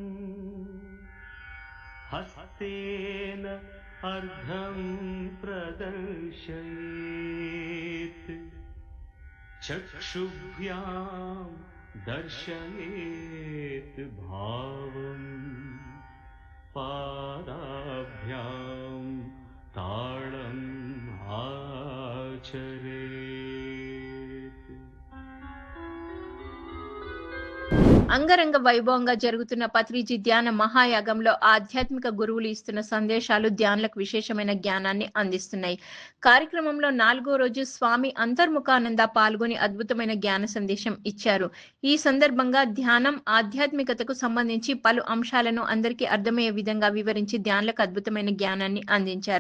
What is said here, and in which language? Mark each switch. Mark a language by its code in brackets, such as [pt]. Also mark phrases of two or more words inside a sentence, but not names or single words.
[sa] हस्तेन अर्धं प्रदर्शयेत् चक्षुभ्यां दर्शयेत् भावम् पादाभ्यां ताळम् आचरेत्। [te] అంగరంగ వైభవంగా జరుగుతున్న పత్రిజీ ధ్యాన మహాయాగంలో ఆధ్యాత్మిక గురువులు ఇస్తున్న సందేశాలు ధ్యానులకు విశేషమైన జ్ఞానాన్ని అందిస్తున్నాయి. కార్యక్రమంలో 4వ రోజు స్వామి అంతర్ముఖానంద పాల్గొని అద్భుతమైన జ్ఞాన సందేశం ఇచ్చారు. ఈ సందర్భంగా ధ్యానం, ఆధ్యాత్మికతకు సంబంధించి పలు అంశాలను అందరికీ అర్థమయ్యే విధంగా వివరించి ధ్యానులకు అద్భుతమైన జ్ఞానాన్ని అందించారు.